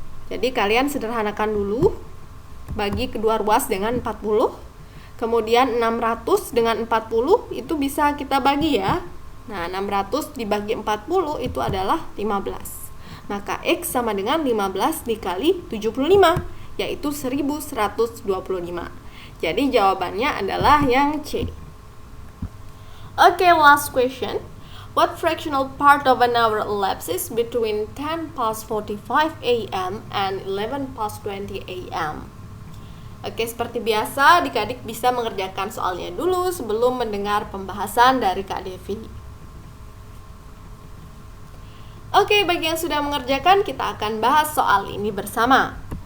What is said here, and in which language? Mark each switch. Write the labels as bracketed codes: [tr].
[id] Jadi kalian sederhanakan dulu, bagi kedua ruas dengan 40, kemudian 600 dengan 40 itu bisa kita bagi ya. Nah, 600 dibagi 40 itu adalah 15. Maka X sama dengan 15 dikali 75, yaitu 1125. Jadi jawabannya adalah yang C. [en] Okay, last question. What fractional part of an hour elapses between 10 past 45 a.m. and 11 past 20 a.m.? [id] Oke, seperti biasa, adik-adik bisa mengerjakan soalnya dulu sebelum mendengar pembahasan dari Kak Devi. Oke, bagi yang sudah mengerjakan, kita akan bahas soal ini bersama.